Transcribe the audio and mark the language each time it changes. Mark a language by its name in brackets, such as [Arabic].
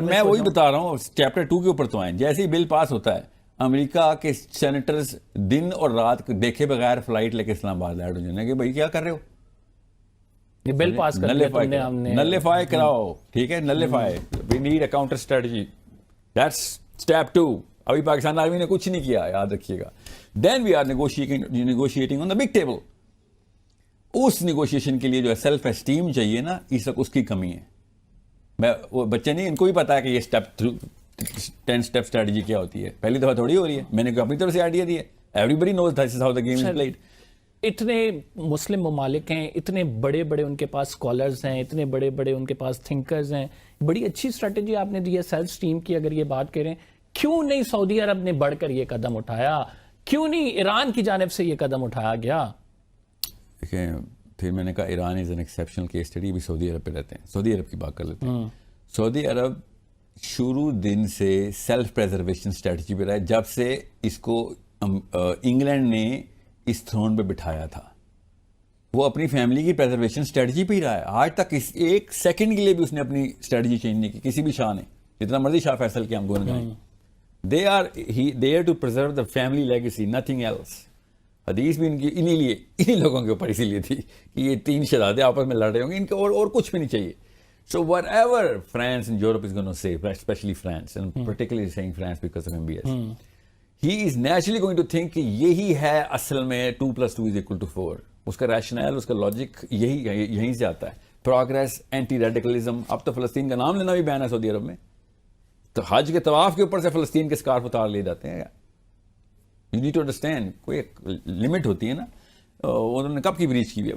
[Urdu] میں وہی بتا رہا ہوں, چیپٹر 2 کے اوپر تو آئیں. جیسے ہی بل پاس ہوتا ہے, امریکہ کے سینیٹرز دن اور رات دیکھے بغیر فلائٹ لے کے اسلام آباد لائٹ ہو جانے کہ بھائی کیا کر رہے ہو, یہ بل پاس کر دیا تم نے, ہم نے نلیفائی کراؤ. ٹھیک ہے, nullify. [English] We need a counter strategy. That's step 2. [Urdu] ابھی پاکستان آرمی نے کچھ نہیں کیا, یاد رکھیے گا. [English] Then we are negotiating on the big table. [Urdu] اس negotiation کے لیے جو ہے سیلف اسٹیم چاہیے نا, اس وقت اس کی کمی ہے. میں وہ بچے نہیں, ان کو بھی پتا ہے کہ یہ اسٹیپ 10 اسٹیپ اسٹریٹجی کیا ہوتی ہے. پہلی دفعہ تھوڑی ہو رہی ہے, میں نے اپنی طرف سے آئیڈیا دی ہے. [English] Every knows this is how the game is played. [Urdu] اتنے مسلم ممالک ہیں, اتنے بڑے بڑے ان کے پاس اسکالرز ہیں, اتنے بڑے بڑے ان کے پاس تھنکرز ہیں. بڑی اچھی اسٹریٹجی آپ نے دی ہے سیلف اسٹیم کی. اگر یہ بات کریں, کیوں نہیں سعودی عرب نے بڑھ کر یہ قدم اٹھایا؟ کیوں نہیں ایران کی جانب سے یہ قدم اٹھایا گیا؟ دیکھیں, پھر میں نے کہا [English] Iran is an exceptional case study. [Urdu] بھی سعودی عرب پہ رہتے ہیں, سعودی عرب کی بات کر لیتے ہیں. سعودی عرب شروع دن سے سیلف پریزرویشن اسٹریٹجی پہ رہا, جب سے اس کو انگلینڈ نے اس تھرون پہ بٹھایا تھا. وہ اپنی فیملی کی پریزرویشن اسٹریٹجی پہ ہی رہا ہے آج تک. ایک سیکنڈ کے لیے بھی اس نے اپنی اسٹریٹجی چینج نہیں کی, کسی بھی شاہ نے, جتنا مرضی شاہ فیصل کے ہم گن گائیں. [English] They are there to preserve the family legacy, nothing else. [Urdu] حدیث بھی ان کی انہی لوگوں کے اوپر اسی لیے تھی کہ یہ 3 شہزادے آپس میں لڑ رہے ہوں گے, ان کے اور کچھ بھی نہیں چاہیے. [English] So whatever France and Europe is going to say, especially France, and particularly saying France because of MBS, he is naturally going to think [Urdu] کہ یہی ہے اصل میں 2+2=4. اس کا ریشنل, اس کا لاجک یہیں سے آتا ہے. Progress, anti radicalism. اب تو فلسطین کا نام لینا بھی بین ہے سعودی عرب میں. تو حج کے طواف کے اوپر سے فلسطین کے سکارف اتار لیے جاتے ہیں. [English] You need to understand, [Urdu] کوئی ایک لمٹ ہوتی ہے نا. انہوں نے کب کی بریچ کی ہوئی ہے.